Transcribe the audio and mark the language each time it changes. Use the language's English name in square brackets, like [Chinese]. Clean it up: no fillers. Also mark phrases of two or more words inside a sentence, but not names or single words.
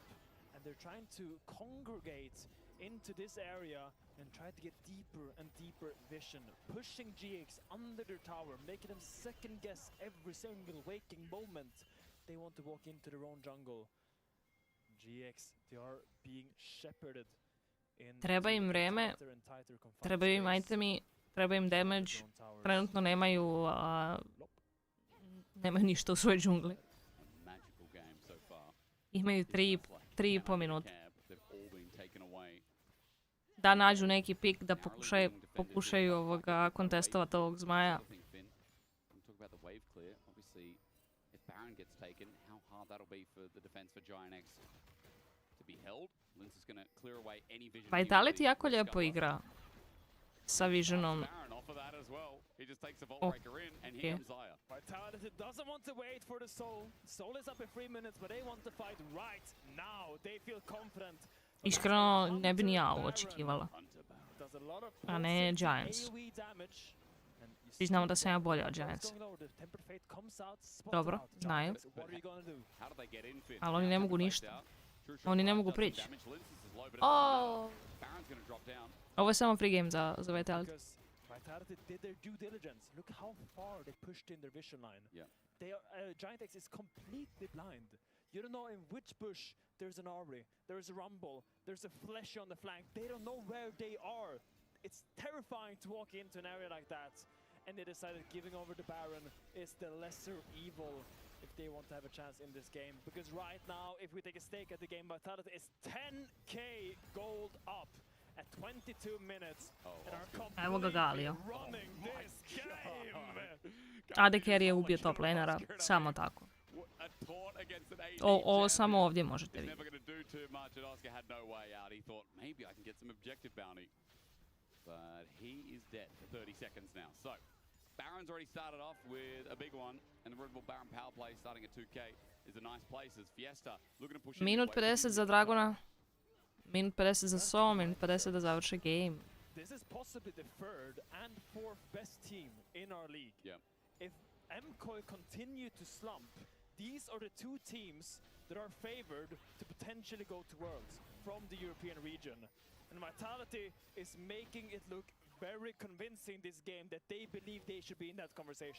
[English] And they're trying to congregate into this area and try to get deeper and deeper vision. Pushing GX under their tower, making them second guess every single waking moment. They want to walk into their own jungle. GX, they are being shepherded in [Bosnian] Treba im vreme, [English] tighter and tighter confined [Bosnian] trebaju im [English] space. [Bosnian] itemi, treba im damage. Trenutno nemaju ništa u svojoj džungli. Imaju 3,5 minuta. Da nađu neki pik, da pokušaju kontestovati ovog Zmaja. Vitality jako lijepo igra sa visionom. [English] Oh, okay. Vitality doesn't want to wait for the soul. Soul is up in 3 minutes, but they want to fight right now. They feel confident. [Bosnian] Iskreno, ne bi ni ja ovo očekivala. A ne Giants. Svi znamo da sam ja bolja od Giants. Dobro, znaju. Ali oni ne mogu ništa. Oni ne mogu prići. Ovo je samo [English] free game [Bosnian] za Vitality. [English] Vitality did their due diligence. Look how far they pushed in their vision line. They are, Giant X is completely blind. You don't know in which bush there's an Aubrey, there's a Rumble, there's a Fleshy on the flank. They don't know where they are. It's terrifying to walk into an area like that. And they decided giving over the Baron is the lesser evil if they want to have a chance in this game. Because right now, if we take a stake at the game, Vitality is 10k gold up. at 22 minutes. And our [Bosnian] Evo ga Galio. [English] running this game. AD Carry [Bosnian] je ubio top lanera, samo tako. Ovo samo ovdje možete vidjeti. [English] But he is dead for 30 seconds now. So, Baron's already started off with a big one, and the Red Bull Baron power play starting at 2k is a nice place as Fiesta looking to push in. [Bosnian] Minut 50 za Dragona, minut 50 za So, minut 50 da završe game. [English] This is possibly the third and fourth best team in our league. Yeah. If MKOI continue to slump, these are the two teams that are favored to potentially go to Worlds from the European region. And Vitality is making it look very convincing this game that they believe they should be in that conversation.